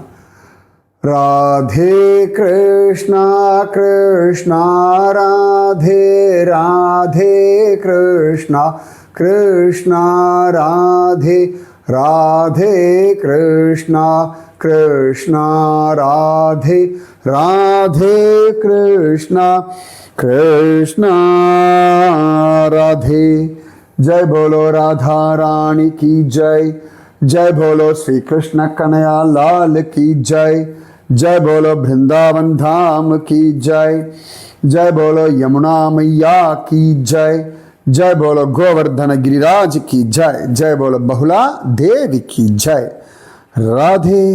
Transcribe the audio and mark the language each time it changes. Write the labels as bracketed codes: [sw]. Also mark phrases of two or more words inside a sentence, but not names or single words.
[hi] ராதே கிருஷ்ணா கிருஷ்ணா ராதே, ராதே கிருஷ்ணா கிருஷ்ணா ராதே, ராதே கிருஷ்ணா கிருஷ்ணா ராதே, ராதே கிருஷ்ணா கிருஷ்ணா ராதே. जय बोलो राधा रानी की जय, जय बोलो श्री कृष्ण कन्हैया लाल की जय, जय बोलो वृंदावन धाम की जय, जय बोलो यमुना मैया की जय, जय बोलो गोवर्धन गिरिराज की जय, जय बोलो बहुला देवी की जय.